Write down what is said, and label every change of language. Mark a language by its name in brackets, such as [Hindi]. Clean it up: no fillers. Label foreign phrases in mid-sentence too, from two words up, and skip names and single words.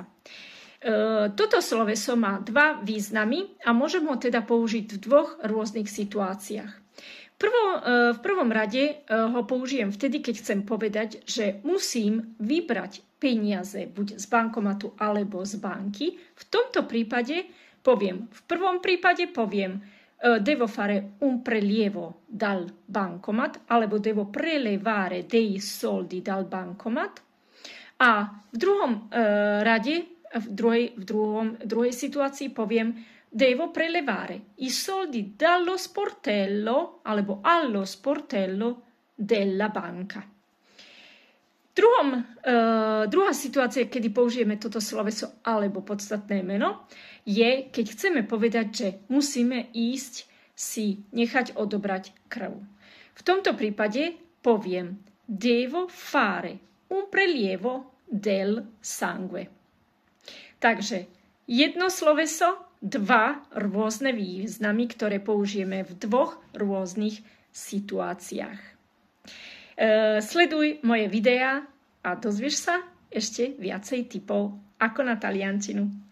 [Slovak] Toto sloveso má dva významy a môžem ho teda použiť v dvoch rôznych situáciách. V prvom rade ho použijem vtedy, keď chcem povedať, že musím vybrať peniaze buď z bankomatu alebo z banky. V tomto prípade v prvom prípade poviem [Italian] devo fare un prelievo dal bancomat alebo devo prelevare dei soldi dal bancomat. [Slovak] A v druhom rade, v druhej situácii poviem [Italian] devo prelevare i soldi dallo sportello alebo allo sportello della banca. [Slovak] Druhá situácia, kedy použijeme toto sloveso alebo podstatné meno, je, keď chceme povedať, že musíme ísť si nechať odobrať krv. V tomto prípade poviem [Italian] devo fare un prelievo del sangue. [Slovak] Takže jedno sloveso, dva rôzne významy, ktoré použijeme v dvoch rôznych situáciách. Sleduj moje videá a dozvieš sa ešte viacej tipov ako na taliančinu.